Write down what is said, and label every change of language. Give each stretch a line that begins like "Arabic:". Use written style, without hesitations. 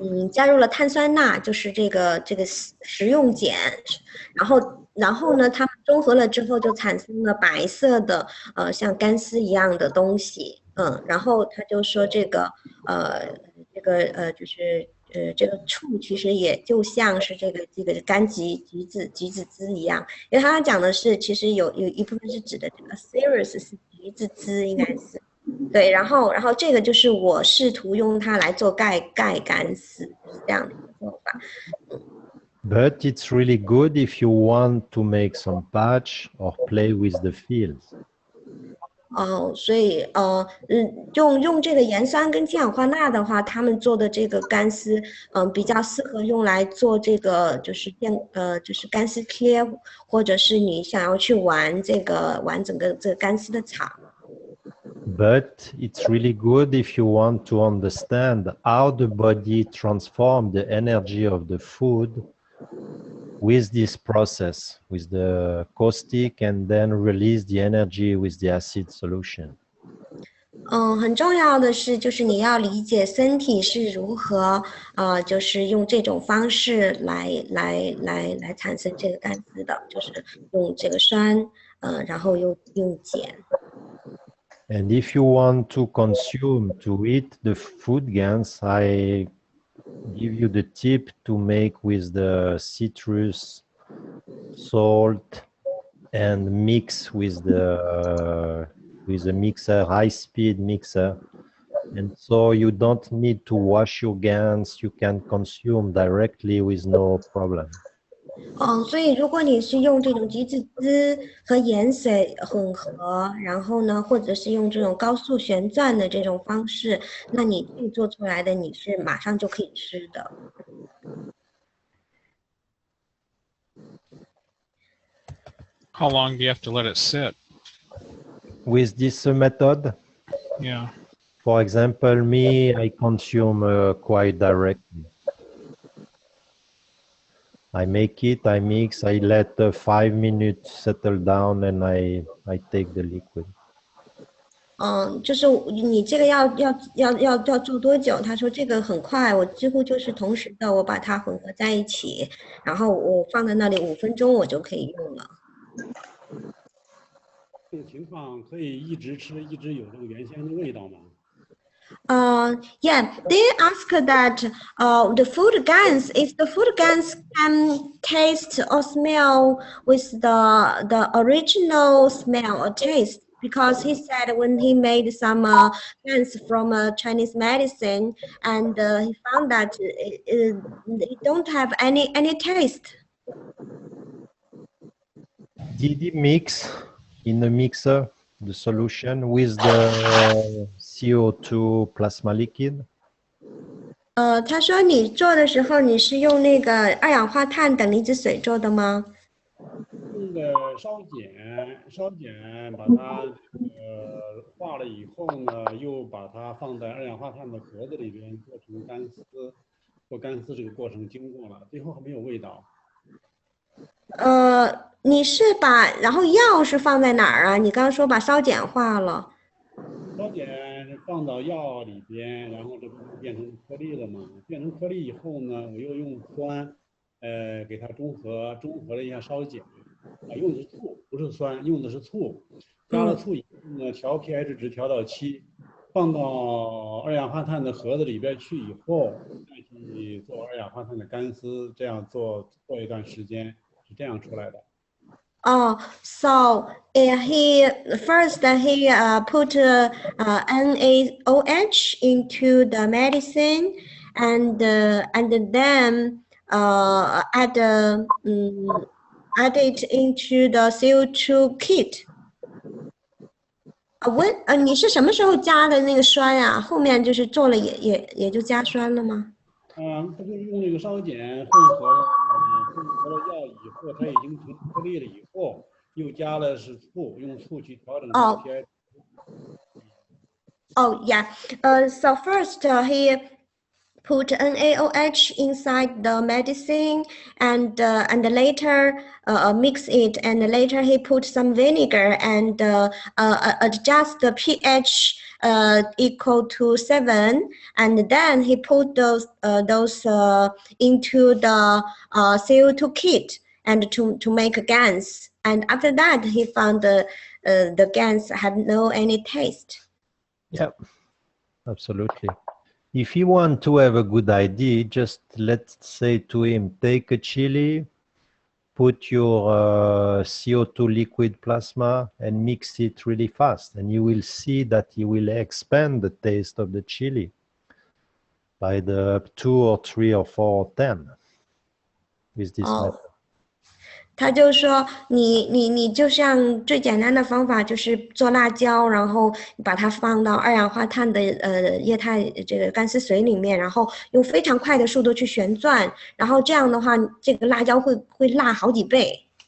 Chinese: 加入了碳酸钠，就是这个食用碱，然后呢，它们中和了之后就产生了白色的像干丝一样的东西，然后他就说这个这个醋其实也就像是这个柑橘子汁一样，因为他讲的是其实有一部分是指的这个 cereus 是橘子汁应该是。对，然后这个就是我试图用它来做盖干丝，就是这样的一个做法。
English: But it's really good if you want to make some patch or play with the fields.
Chinese: 所以用这个盐酸跟氢氧化钠的话，他们做的这个干丝，比较适合用来做这个就是干丝贴，或者是你想要去玩整个这个干丝的场。
English: But it's really good if you want to understand how the body transforms the energy of the food with this process, with the caustic, and then release the energy with the acid solution.
Chinese: 很重要的是，就是你要理解身体是如何，就是用这种方式来产生这个干丝的，就是用这个酸，然后又用碱。
English: And if you want to eat the food GANs, I give you the tip to make with the citrus, salt, and mix with the mixer, high-speed mixer. And so you don't need to wash your GANs, you can consume directly with no problem.
Chinese: 所以如果你是用这种橘子汁和盐水混合，然后呢，或者是用这种高速旋转的这种方式，那你做出来的你是马上就可以吃的。
English: How long do you have to let it sit? With this method? Yeah. For example, I consume quite directly. I make it, I mix, I let 5 minutes settle down, and I take the liquid.
Chinese: 就是你这个要做多久？他说这个很快，我几乎就是同时的，我把它混合在一起，然后我放在那里5分钟，我就可以用了。这种情况可以一直吃，一直有这个原先的味道吗？
English: Yeah, they ask that the food GANs, if the food GANs can taste or smell with the original smell or taste, because he said when he made some GANs from Chinese medicine, and he found that it don't have any taste. Did he mix in the mixer the solution with the CO2 plasma liquid?
Chinese: 他说你做的时候，你是用那个二氧化碳等离子水做的吗？用的烧碱把它化了以后呢，又把它放在二氧化碳的盒子里边做成干丝，做干丝这个过程经过了，最后还没有味道。你是然后药是放在哪儿啊？你刚刚说把烧碱化了。烧碱放到药里边，然后这不变成颗粒了吗？变成颗粒以后呢，我又用酸，给它中和了一下烧碱，用的是醋，不是酸，用的是醋。加了醋以后呢，调 pH 值调到7，放到二氧化碳的盒子里边去以后，再去做二氧化碳的干丝，这样做一段时间，是这样出来的。
English: Oh, so he first he put NaOH into the medicine, and then add it into the CO2 kit.
Chinese: 你是什么时候加的那个酸呀？后面就是做了也就加酸了吗？他就是用那个烧碱混合了药以后，它已经成颗粒了以后，又加了是醋，用醋去调整 pH。
English: Oh yeah. So first he put NaOH inside the medicine, and later mix it, and later he put some vinegar and adjust the pH equal to 7, and then he put those into the CO2 kit and to make GANs. And after that, he found the GANs had no any taste. Yeah, absolutely. If you want to have a good idea, just let's say to him, take a chili, put your CO2 liquid plasma and mix it really fast, and you will see that you will expand the taste of the chili by the 2 or 3 or 4 or 10 with this method.
Chinese: 他就说你就像最简单的方法就是做辣椒，然后把它放到二氧化碳的液态这个干丝水里面，然后用非常快的速度去旋转，然后这样的话这个辣椒会辣好几倍。